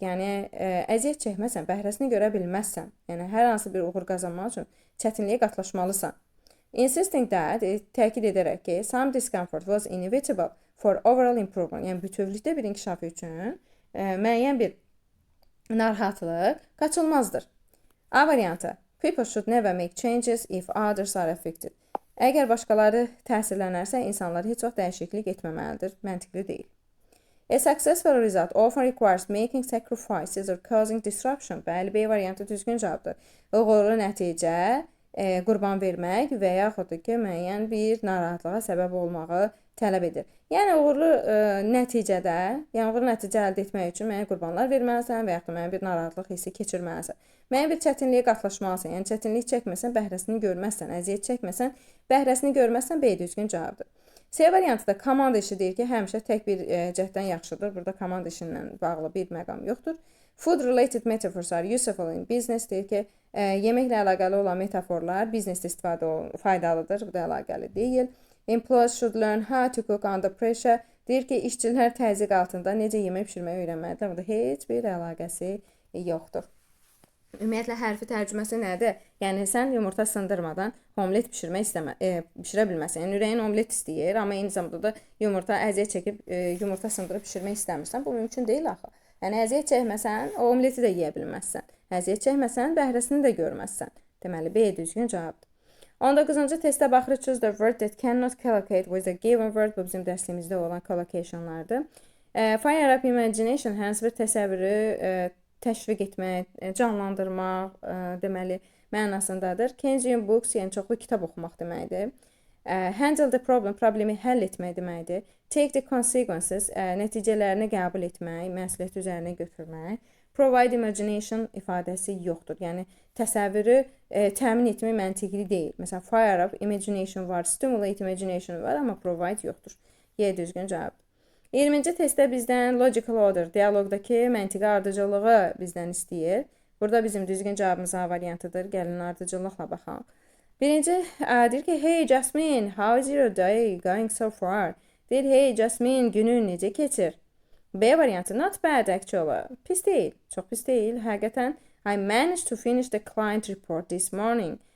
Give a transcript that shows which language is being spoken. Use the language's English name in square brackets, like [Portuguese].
[Azerbaijani] Yəni əziyyət çəkməsən, bəhrəsini görə bilməzsən. Yəni hər hansı bir uğur qazanmaq üçün çətinliyə qatlaşmalısan. [English] Insisting that, [Azerbaijani] təkid edərək ki, [English] some discomfort was inevitable for overall improvement. [Azerbaijani] Yəni bütövlükdə bir inkişaf üçün müəyyən bir narahatlıq qaçılmazdır. A variantı. [English] People should never make changes if others are affected. [Azerbaijani] Əgər başqaları təsirlənərsə, insanlar heç vaxt dəyişiklik etməməlidir. Məntiqli deyil. [English] A successful result often requires making sacrifices or causing disruption. [Azerbaijani] Bəli, B variantı düzgün cavabdır. Uğurlu nəticə qurban vermək və yaxud da ki, müəyyən bir narahatlığa səbəb olmağı tələb edir. Yəni uğurlu nəticə əldə etmək üçün müəyyən qurbanlar verməlisən və yaxud da müəyyən bir narahatlıq hissi keçirməlisən. Müəyyən bir çətinliyə qatlaşmalısan. Yəni çətinlik çəkməsən, bəhrəsini görməzsən, əziyyət çəkməsən, bəhrəsini görməzsən, B düzgün cavabdır. C variantı da komanda işi deyir ki, həmişə tək bir cəhddən yaxşıdır. Burada komanda işi ilə bağlı bir məqam yoxdur. [English] Food related metaphors are useful in business [Azerbaijani] deyir ki, yeməklə əlaqəli olan metaforlar biznesdə faydalıdır. Bu da əlaqəli deyil. [English] Employees should learn how to cook under pressure. [Azerbaijani] Deyir ki, işçilər təzyiq altında necə yemək pişirməyi öyrənməlidirlər. Burada heç bir əlaqəsi yoxdur. Ümumiyyətlə hərfi tərcüməsi nədir? Yəni sən yumurta sındırmadan omlet pişirə bilməsən. Yəni ürəyin omlet istəyir, amma eyni zamanda da yumurta əziyyət çəkib yumurta sındırıb pişirmək istəmirsən. Bu mümkün deyil axı. Yəni əziyyət çəkməsən, o omleti də yeyə bilməzsən. Əziyyət çəkməsən, bəhrəsini də görməzsən. Deməli B düzgün cavabdır. 19-cu testə baxırıq. [English] Choose the word that cannot collocate with a given word. [Azerbaijani] Bu bizim dərslimizdə olan collocationlardır. Fire up imagination hansı bir təsəvvürü təşviq etmək, canlandırmaq deməli mənasındadır. Consume books, yəni çoxlu kitab oxumaq deməkdir. Handle the problem, problemi həll etmək deməkdir. Take the consequences, nəticələrini qəbul etmək, məsuliyyət üzərinə götürmək. Provide imagination ifadəsi yoxdur. Yəni təsəvvürü təmin etmək məntiqli deyil. Məsələn, fire up imagination var, stimulate imagination var, amma provide yoxdur. Y düzgün cavabdır. 20-ci testdə bizdən logical order, dialoqdakı məntiqi ardıcılığı bizdən istəyir. Burada bizim düzgün cavabımız A variantıdır. Gəlin ardıcılıqla baxaq. Birinci deyir ki, [English] hey Jasmine, how is your day going so far? [Azerbaijani] Deyir, hey Jasmine, günün necə keçir? B variantı, [English] not bad actually. [Azerbaijani] Pis deyil, çox pis deyil. Həqiqətən, [English] I managed to finish the client report this morning.